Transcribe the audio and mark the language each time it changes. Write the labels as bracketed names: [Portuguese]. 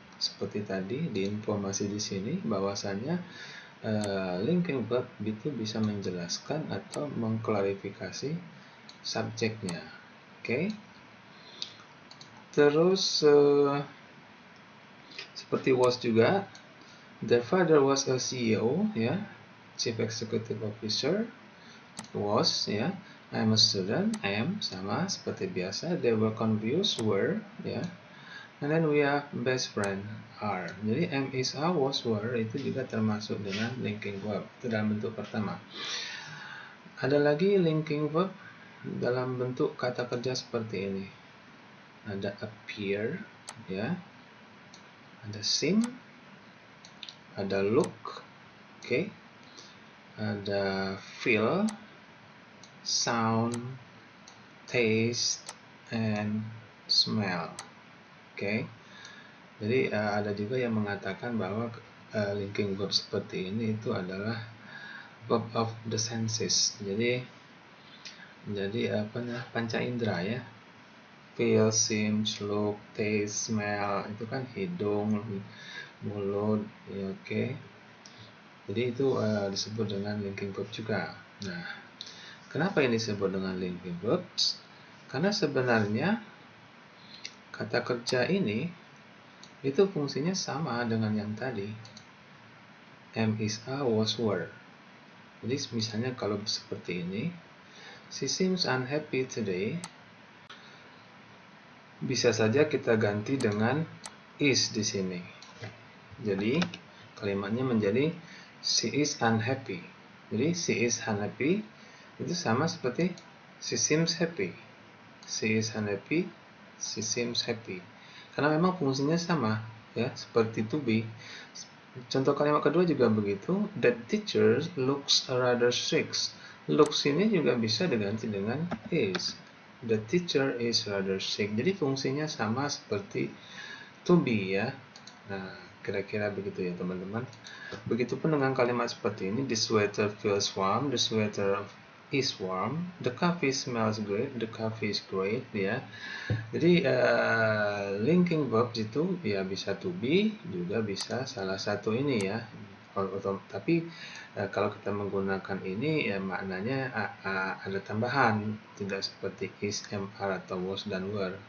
[Indonesian] Seperti tadi di informasi di sini bahwasanya linking verb itu bisa menjelaskan atau mengklarifikasi subjeknya. Oke. Terus seperti was juga, [English] their father was a CEO ya, Chief Executive Officer. Was ya, I'm a student, am [Indonesian] sama seperti biasa. [English] They were confused, were ya. And then we have best friend are. [Indonesian] Jadi am, is, are, was, were itu juga termasuk dengan linking verb. Itu dalam bentuk pertama. Ada lagi linking verb dalam bentuk kata kerja seperti ini. Ada appear, ya. Ada seem, ada look, oke. Ada feel, sound, taste, and smell. Oke. Jadi ada juga yang mengatakan bahwa linking verb seperti ini itu adalah verb of the senses. Jadi panca indera ya. Feel, seem, look, taste, smell itu kan hidung, mulut, ya, oke. Jadi itu disebut dengan linking verb juga. Nah, kenapa ini disebut dengan linking verbs? Karena sebenarnya kata kerja ini itu fungsinya sama dengan yang tadi. Am, is, are, was, were. Jadi misalnya kalau seperti ini, [English] she seems unhappy today. [Indonesian] Bisa saja kita ganti dengan is di sini. Jadi kalimatnya menjadi [English] she is unhappy. Jadi she is unhappy [Indonesian] itu sama seperti [English] she seems happy. She is unhappy, she seems happy. [Indonesian] Karena memang fungsinya sama, ya, seperti to be. Contoh kalimat kedua juga begitu. [English] That teacher looks rather strict. [Indonesian] Looks ini juga bisa diganti dengan is. [English] The teacher is rather strict. [Indonesian] Jadi fungsinya sama seperti to be, ya. Nah, kira-kira begitu ya teman-teman. Begitupun dengan kalimat seperti ini. [English] The sweater feels warm. The sweater is warm. The coffee smells great. The coffee is great, ya. [Indonesian] Jadi linking verbs itu ya bisa to be, juga bisa salah satu ini ya. Tapi kalau kita menggunakan ini ya maknanya ada tambahan, tidak seperti is, am, are, atau was dan were.